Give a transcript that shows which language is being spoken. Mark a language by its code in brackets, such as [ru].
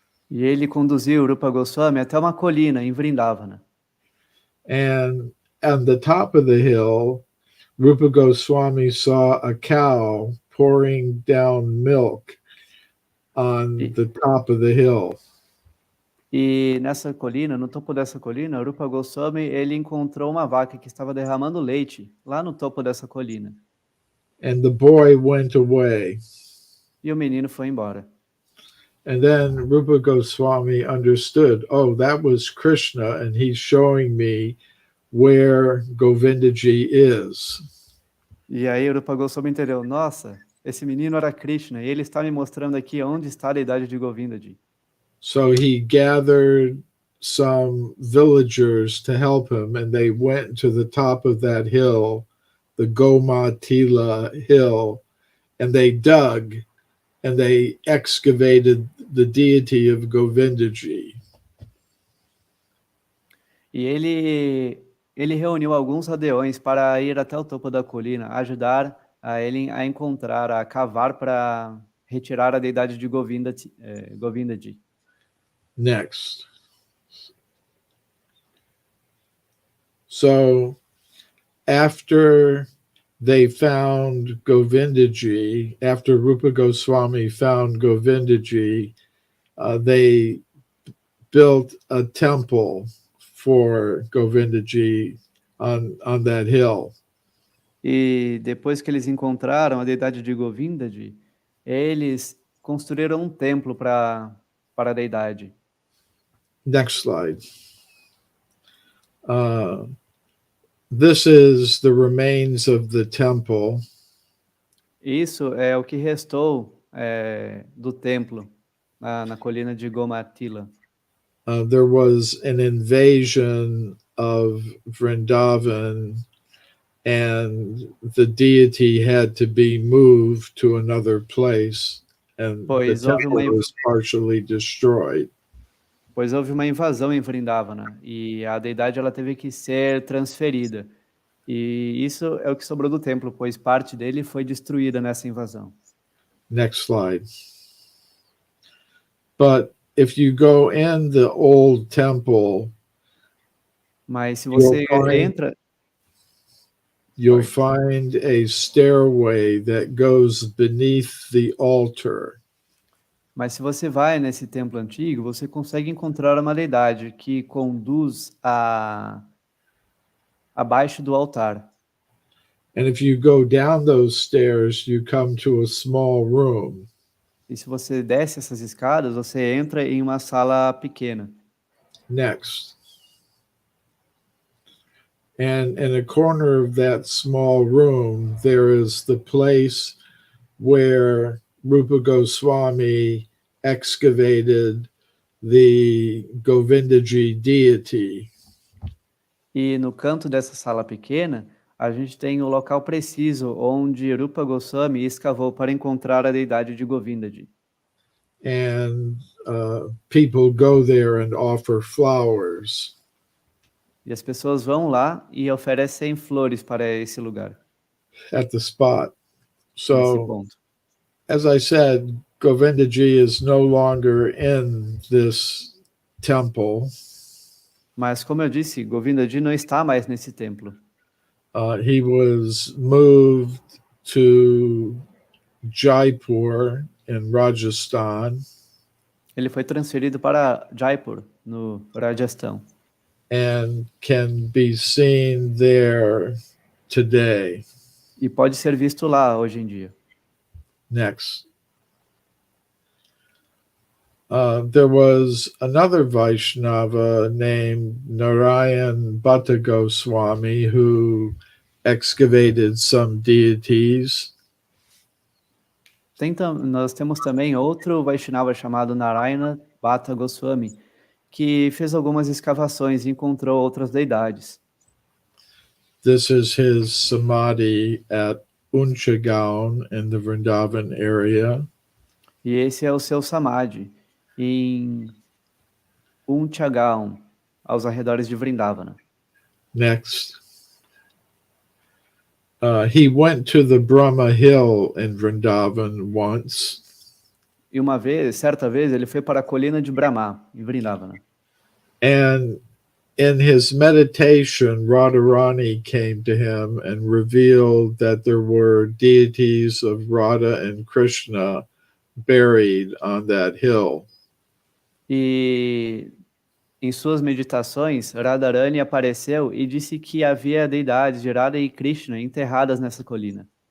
[pt] E ele conduziu Rupa Goswami até uma colina em Vrindavana. [en] And on the top of the hill, Rupa Goswami saw a cow pouring down milk on the top of the hill. [pt] E nessa colina, no topo dessa colina, Rupa Goswami, ele encontrou uma vaca que estava derramando leite lá no topo dessa colina. [en] And the boy went away. [pt] E o menino foi embora. [en] And then Rupa Goswami understood, oh, that was Krishna, and he's showing me where Govindaji is. [pt] E aí Rupa Goswami entendeu, nossa, esse menino era Krishna, e ele está me mostrando aqui onde está a deidade de Govindaji. [en] So he gathered some villagers to help him, and they went to the top of that hill, the Gomatila hill, and they dug, and they excavated the deity of Govindaji. [pt] E ele reuniu alguns aldeões para ir até o topo da colina, ajudar a ele a encontrar, a cavar para retirar a deidade de Govindaji. [en] Next. So after they found Govindaji, after Rupa Goswami found Govindaji, they built a temple for Govindaji on that hill. [pt] E depois que eles encontraram a deidade de Govindaji, eles construíram um templo para a deidade. [en] Next slide. This is the remains of the temple. [pt] Isso é o que restou do templo na colina de Gomatila. [en] There was an invasion of Vrindavan, and the deity had to be moved to another place, and the temple was partially destroyed. [pt] Pois houve uma invasão em Vrindavana, e a deidade ela teve que ser transferida. E isso é o que sobrou do templo, pois parte dele foi destruída nessa invasão. [en] Next slide. But if you go in the old temple, [pt] mas se você entra, [en] you'll find a stairway that goes beneath the altar. [pt] Mas se você vai nesse templo antigo, você consegue encontrar uma deidade que conduz abaixo do altar. [en] And if you go down those stairs, you come to a small room. [pt] E se você desce essas escadas, você entra em uma sala pequena. [en] Next. And in a corner of that small room, there is the place where Rupa Goswami excavated the Govindaji deity. [pt] E no canto dessa sala pequena, a gente tem o local preciso onde Rupa Goswami escavou para encontrar a deidade de Govindaji. [en] And people go there and offer flowers. [pt] E as pessoas vão lá e oferecem flores para esse lugar, [en] At the spot. [pt] nesse [en] So, [pt] ponto. [en] as I said, Govindaji is no longer in this temple. [pt] Mas, como eu disse, Govindaji não está mais nesse templo. [en] He was moved to Jaipur in Rajasthan. [pt] Ele foi transferido para Jaipur, no Rajastão. [en] And can be seen there today. [pt] E pode ser visto lá hoje em dia. [en] Next. There was another Vaishnava named Narayan Bhatta Goswami who excavated some deities. [pt] Nós temos também outro Vaishnava chamado Narayana Bhatta Goswami, que fez algumas escavações e encontrou outras deidades. [en] This is his samadhi at Unchagaon in the Vrindavan area. [pt] E esse é o seu samadhi, em Unchagaon, aos arredores de Vrindavana. [en] Next. He went to the Brahma Hill in Vrindavan once. [pt] E certa vez, ele foi para a colina de Brahma, em Vrindavana. [en] And in his meditation, Radharani came to him and revealed that there were deities of Radha and Krishna buried on that hill. [pt] E em suas meditações, Radharani apareceu e disse que havia deidades de Radha e Krishna enterradas nessa colina.